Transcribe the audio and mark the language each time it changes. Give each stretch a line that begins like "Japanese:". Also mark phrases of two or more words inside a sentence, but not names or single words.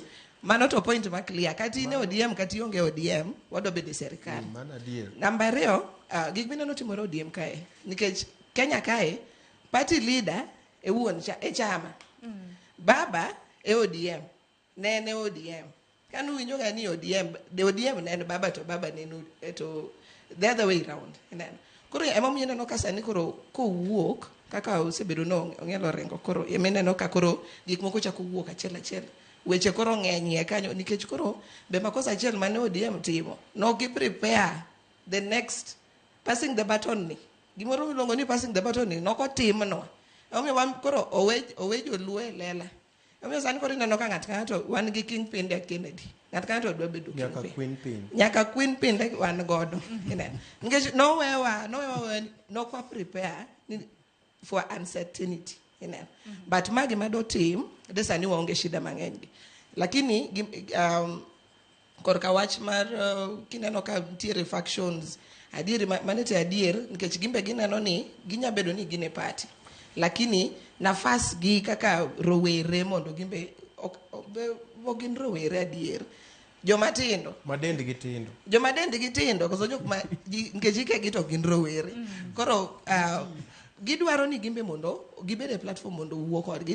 Luo (Kenya and Tanzania): Mano to point ma clear kati ne ODM kati onge ODM wado bede serikal. Namba 2 gik mineno timore ODM kae nikech Kenya kae party leader e wuon chama. Baba e ODM nene ODM. Kanu winjo ga ni ODM nene baba to baba nene to
English: the other way around.
Luo (Kenya and Tanzania): Koro emomiyo neno ka sani koro kowuok kaka osebedo no ong'elo rengo koro emeneno ka koro gik moko chako wuok achiel. Weche koro ng'enyie kanyo nikech koro be makosa achiel mane ODM timo no gi
English: prepare the next passing the baton
Luo (Kenya and Tanzania): ni gimoro miluongo ni
English: passing the baton
Luo (Kenya and Tanzania): ni noko timno omiyo wan koro owe joluo e lela omiyo sani koro ineno ka ng'ato wan gi King Pinde Kennedy ng'at dwa bedo nyaka Queen Pinde wan godo nikech nokwa
English: prepare for uncertainty but
Luo (Kenya and Tanzania): magi mado tim de sani waonge shida mang'eny lakini korka wach mar kineno ka tiere factions adier manete adier nikech gimbe gineno ni ginya bedo ni gine party lakini nafas gi kaka rowere mondo gimbe gin rowere adier joma dendgi tindo koso jok ma nikech ikegi to gin rowere koro gidwaro ni gimbe mondo gibede platform mondo wuo kodgi.